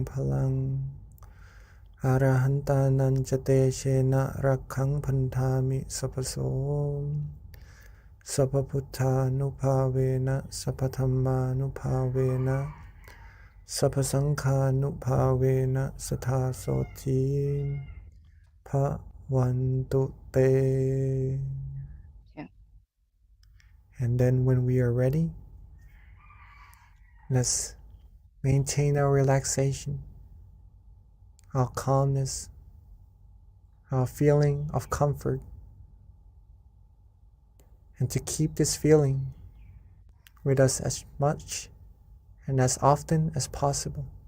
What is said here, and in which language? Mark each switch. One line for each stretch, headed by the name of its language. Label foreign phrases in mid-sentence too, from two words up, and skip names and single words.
Pali: Phalang Arahantananjate Shena Rakhang Pandhami Sapaso Sapabuddha Nupavena Sapathamma Nupavena Sapasangha Nupavena Sathasoti Bhavantu Te.
English: And then when we are ready, let's maintain our relaxation, our calmness, our feeling of comfort, and to keep this feeling with us as much and as often as possible.